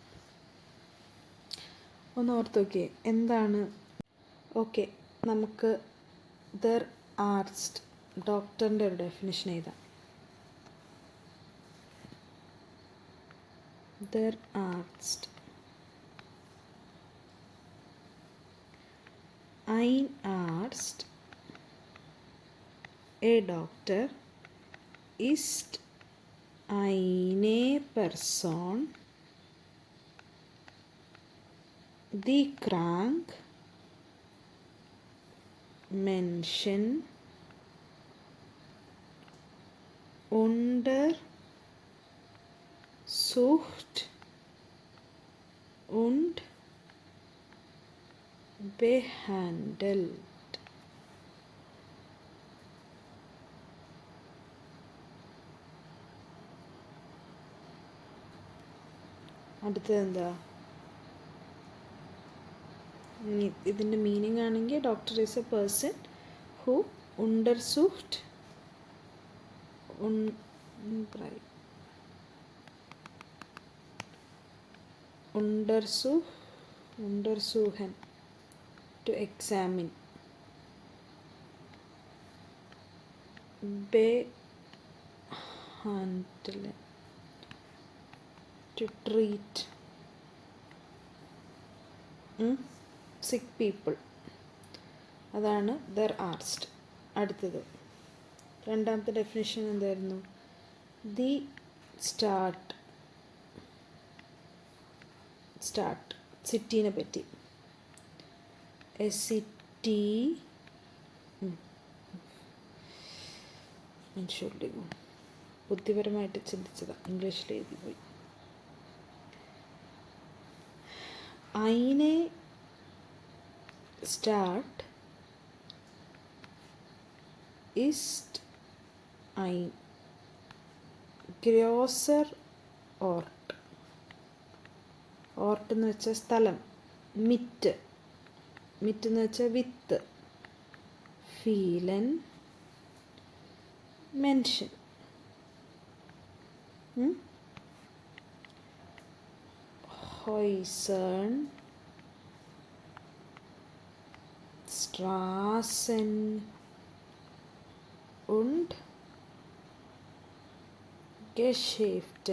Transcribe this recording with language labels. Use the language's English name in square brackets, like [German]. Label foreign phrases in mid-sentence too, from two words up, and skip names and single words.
[Malayalam] ഒന്ന് ഓർത്ത് നോക്കിയേ എന്താണ്. ഓക്കെ, നമുക്ക് [German] der Arzt, [Malayalam] ഡോക്ടറിൻ്റെ ഒരു ഡെഫിനിഷൻ എഴുതാം. [German] der Arzt, ein Arzt, [English] a doctor, [German] ist eine Person, die krank Menschen untersucht und behandelt. [Malayalam] അടുത്തത് എന്താ? ഇതിൻ്റെ മീനിങ് ആണെങ്കിൽ [English] doctor is a person who [German] untersucht untersuchen, [English] to examine, behandeln, to treat sick people. [Malayalam] അതാണ് [German] der Arzt. [Malayalam] അടുത്തത് രണ്ടാമത്തെ ഡെഫിനിഷൻ എന്തായിരുന്നു? [German] die Stadt, [Malayalam] സിറ്റീനെ പറ്റി. [English] a city, [Malayalam] ബുദ്ധിപരമായിട്ട് ചിന്തിച്ചതാണ്, ഇംഗ്ലീഷിൽ എഴുതി പോയി. [German] eine Stadt ist ein großer Ort. [Malayalam] Ort എന്ന് വെച്ചാൽ സ്ഥലം. മിറ്റ് എന്ന് വെച്ചാൽ വിത്ത്. [German] vielen Menschen. Häusern, Straßen und Geschäfte.